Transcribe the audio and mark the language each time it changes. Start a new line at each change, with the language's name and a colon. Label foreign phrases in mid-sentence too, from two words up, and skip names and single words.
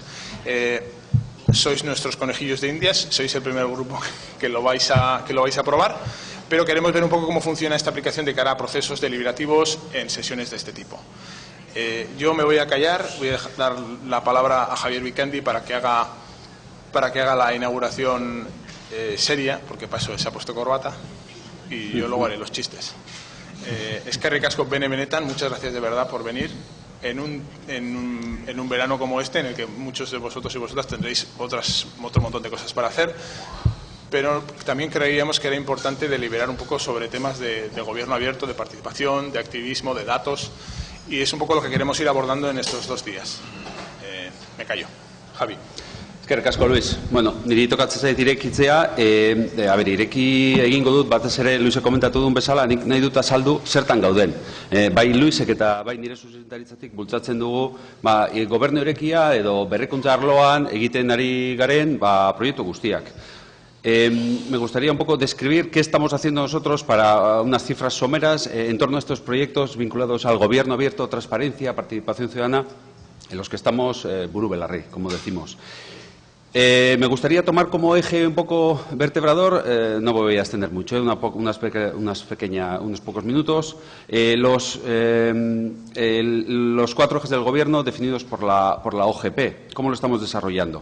Spanish: Sois nuestros conejillos de Indias, sois el primer grupo que lo vais a probar, pero queremos ver un poco cómo funciona esta aplicación de cara a procesos deliberativos en sesiones de este tipo. Yo me voy a callar, voy a dar la palabra a Javier Vikendi para que haga la inauguración seria, porque para eso se ha puesto corbata, y yo luego haré los chistes.
Basque: Eskerrik asko benetan,
Spanish: muchas gracias de verdad por venir. En un verano como este, en el que muchos de vosotros y vosotras tendréis otro montón de cosas para hacer, pero también creíamos que era importante deliberar un poco sobre temas de gobierno abierto, de participación, de activismo, de datos, y es un poco lo que queremos ir abordando en estos 2 días. Me callo. Javi.
Basque: Eskerrik asko, Luis. Bueno, niri tokatzen zait irekitzea, ireki egingo dut, batez ere Luisek komentatu duen bezala, nik nahi dut azaldu zertan gauden. Bai Luisek eta bai nire zuzendaritzatik bultzatzen dugu, gobernu irekia edo berrikuntza arloan egiten ari garen proiektu guztiak.
Spanish: Me gustaría un poco describir qué estamos haciendo nosotros para unas cifras someras en torno a estos proyectos vinculados al gobierno abierto, transparencia, participación ciudadana, en los que estamos
Basque: buru belarri,
Spanish: como decimos. Me gustaría tomar como eje un poco vertebrador, no me voy a extender mucho, unos pocos minutos, los 4 ejes del Gobierno definidos por la OGP. ¿Cómo lo estamos desarrollando?